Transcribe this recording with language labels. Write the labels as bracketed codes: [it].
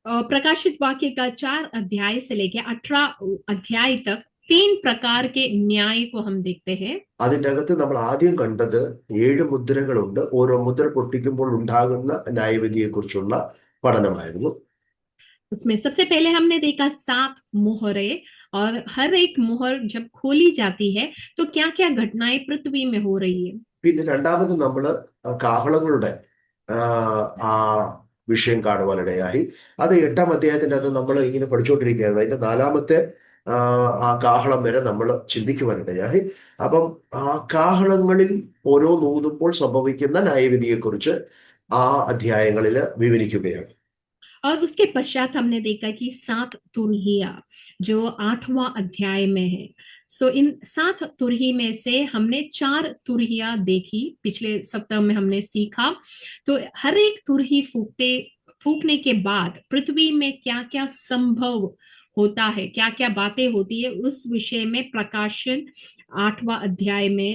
[hi] प्रकाशित वाक्य का 4 अध्याय से लेकर 18 अध्याय तक 3 प्रकार के न्याय को हम देखते हैं। [ml] അതിൻ്റെ അകത്ത് നമ്മൾ ആദ്യം കണ്ടത് 7 മുദ്രകളുണ്ട്. ഓരോ മുദ്ര പൊട്ടിക്കുമ്പോൾ ഉണ്ടാകുന്ന ന്യായവിധിയെ കുറിച്ചുള്ള പഠനമായിരുന്നു. [hi] उसमें सबसे पहले हमने देखा 7 मोहरे, और हर एक मोहर जब खोली जाती है तो क्या क्या घटनाएं पृथ्वी में हो रही है। [ml] പിന്നെ രണ്ടാമത് നമ്മൾ കാഹളങ്ങളുടെ ആ, ആ വിഷയം കാണുവാനിടയായി. അത് 8-ാം അധ്യായത്തിന്റെ അത് നമ്മൾ ഇങ്ങനെ പഠിച്ചുകൊണ്ടിരിക്കുകയായിരുന്നു. അതിന്റെ 4-ാമത്തെ ആ കാഹളം വരെ നമ്മൾ ചിന്തിക്കുവാനിടയായി. അപ്പം ആ കാഹളങ്ങളിൽ ഓരോ നൂതുമ്പോൾ സംഭവിക്കുന്ന ന്യായവിധിയെക്കുറിച്ച് ആ അധ്യായങ്ങളിൽ വിവരിക്കുകയാണ്. [hi] और उसके पश्चात हमने देखा कि 7 तुरहिया जो 8वां अध्याय में है। सो इन 7 तुरही में से हमने 4 तुरहिया देखी, पिछले सप्ताह में हमने सीखा। तो हर एक तुरही फूकने के बाद पृथ्वी में क्या क्या संभव होता है, क्या क्या बातें होती है, उस विषय में प्रकाशन 8वां अध्याय में